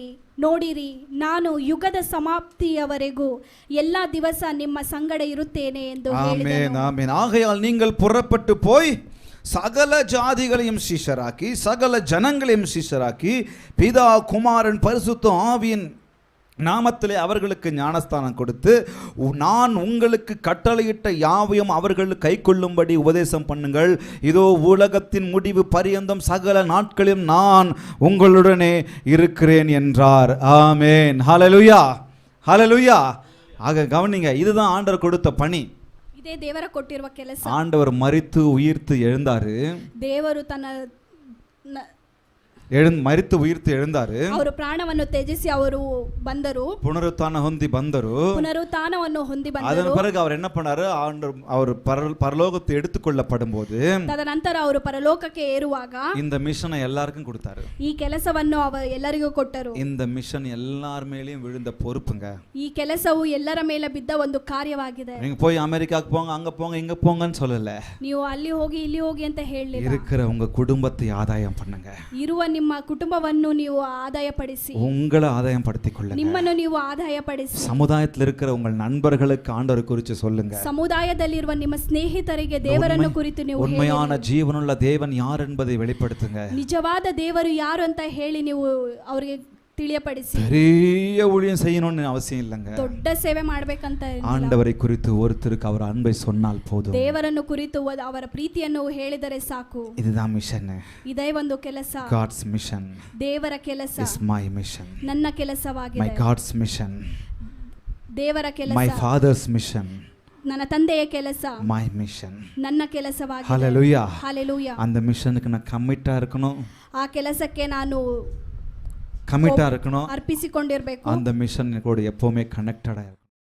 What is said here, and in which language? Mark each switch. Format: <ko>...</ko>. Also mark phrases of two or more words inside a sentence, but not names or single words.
<kn>ನೋಡಿರಿ, ನಾನು ಯುಗದ ಸಮಾಪ್ತಿಯವರೆಗೂ ಎಲ್ಲ ದಿವಸ ನಿಮ್ಮ ಸಂಗಡ ಇರುತ್ತೇನೆ ಎಂದು ಹೇಳಿದನು.</kn> <ta>ஆமென். ஆகையால் நீங்கள் புறப்பட்டு போய் சகல ஜாதிகளையும் சீஷராக்கி சகல ஜனங்களையும் சீஷராக்கி பிதா குமாரன் பரிசுத்த ஆவியின் நாமத்திலே அவர்களுக்கு ஞானஸ்தானம் கொடுத்து நான் உங்களுக்கு கட்டளையிட்ட யாவையும் அவர்கள் கை கொள்ளும்படி உபதேசம் பண்ணுங்கள். இதோ உலகத்தின் முடிவு பரியந்தம் சகல நாட்களிலும் நான் உங்களுடனே இருக்கிறேன் என்றார். ஆமென். ஹல்லேலூயா, ஹல்லேலூயா. ஆக கவனிங்க, இதுதான் ஆண்டவர் கொடுத்த பணி.</ta> <kn>ಇದೇ ದೇವರ ಕೊಟ್ಟಿರುವ ಕೆಲಸ.</kn> <ta>ஆண்டவர் மரித்து உயிர்த்து எழுந்தாரு.</ta> <kn>ದೇವರು ತನ್ನ</kn> <ta>மரித்து உயிர்த்து எழுந்தாரு.</ta> <kn>ಅವರು ಪ್ರಾಣವನ್ನು ತ್ಯಜಿಸಿ ಅವರು ಬಂದರು, புனருத்தான ಹೊಂದಿ ಬಂದರು. ಪುನರುತ್ಥಾನವನ್ನು ಹೊಂದಿ ಬಂದರು.</kn> <ta>அதன் பிறகு அவர் என்ன பண்ணாரு, அவர் பரலோகத்தை எடுத்துக்கொள்ளப்படும் போது</ta> <kn>ತದನಂತರ ಅವರು ಪರಲೋಕಕ್ಕೆ ಏರುವಾಗ</kn> <ta>இந்த மிஷனை எல்லாருக்கும் கொடுத்தாரு.</ta> <kn>ಈ ಕೆಲಸವನ್ನು ಎಲ್ಲರಿಗೂ ಕೊಟ್ಟರು.</kn> <ta>இந்த மிஷன் எல்லார் மேலயும் விழுந்த பொறுப்புங்க.</ta> <kn>ಈ ಕೆಲಸವು ಎಲ್ಲರ ಮೇಲೆ ಬಿದ್ದ ಒಂದು ಕಾರ್ಯವಾಗಿದೆ.</kn> <ta>நீங்க போய் அமெரிக்காக்கு போங்க, அங்க போங்க, இங்க போங்கன்னு சொல்லல.</ta> <kn>ನೀವು ಅಲ್ಲಿ ಹೋಗಿ ಇಲ್ಲಿ ಹೋಗಿ ಅಂತ ಹೇಳಲಿಲ್ಲ.</kn> <ta>இருக்கிற உங்க குடும்பத்தை ஆதாயம் பண்ணுங்க.</ta> <kn>ಇರುವ ನಿಮ್ಮ ಕುಟುಂಬವನ್ನು ನೀವು ಆದಾಯಪಡಿಸಿ,</kn> <ta>உங்களை ஆதாயம் படுத்திக் கொள்ளுங்க.</ta> <kn>ನಿಮ್ಮನ್ನು ನೀವು ಆದಾಯಪಡಿಸಿ,</kn> <ta>சமுதாயத்தில் இருக்கிற உங்கள் நண்பர்களுக்கு ஆண்டவரை குறித்து சொல்லுங்க.</ta> <kn>ಸಮುದಾಯದಲ್ಲಿರುವ ನಿಮ್ಮ ಸ್ನೇಹಿತರಿಗೆ ದೇವರನ್ನು ಕುರಿತು ನೀವು</kn> <ta>உண்மையான ஜீவனுள்ள தேவன் யார் என்பதை வெளிப்படுத்துங்க.</ta> <kn>ನಿಜವಾದ ದೇವರು ಯಾರು ಅಂತ ಹೇಳಿ ನೀವು ಅವರಿಗೆ ತಿಳಿಯಪಡಿಸಿ.</kn> <ta>பெரிய ஊழியம் செய்யணும்னு அவசியம் இல்லைங்க.</ta> <kn>ದೊಡ್ಡ ಸೇವೆ ಮಾಡಬೇಕಂತ</kn> <ta>ஆண்டவரை குறித்து ஒருத்தருக்கு அவர் அன்பை சொன்னால் போதும்.</ta> <kn>ದೇವರನ್ನು ಕುರಿತು ಅವರ ಪ್ರೀತಿಯನ್ನು ಹೇಳಿದರೆ ಸಾಕು.</kn> <ta>இதுதான் மிஷன்.</ta> <kn>ಇದೇ ಒಂದು ಕೆಲಸ.</kn> <en>God's mission.</en> <kn>ದೇವರ ಕೆಲಸ</kn> <en>is my mission.</en> <kn>ನನ್ನ ಕೆಲಸವಾಗಿದೆ.</kn> <en>My God's mission.</en> <kn>ದೇವರ ಕೆಲಸ.</kn> <en>My father's mission.</en> <kn>ನನ್ನ ತಂದೆಯ ಕೆಲಸ.</kn> <en>My mission.</en> <kn>ನನ್ನ ಕೆಲಸವಾಗಿದೆ.</kn> <en>Hallelujah. Hallelujah.</en> <ta>அந்த மிஷனுக்கு நான் கமிட்டா இருக்கணும்.</ta> <kn>ಆ ಕೆಲಸಕ್ಕೆ ನಾನು</kn> <ta>கமிட்டா இருக்கணும்.</ta> <kn>ಅರ್ಪಿಸಿಕೊಂಡಿರಬೇಕು.</kn> <ta>அந்த மிஷன் கூட எப்பவுமே கனெக்டடா இருக்கணும்.</ta>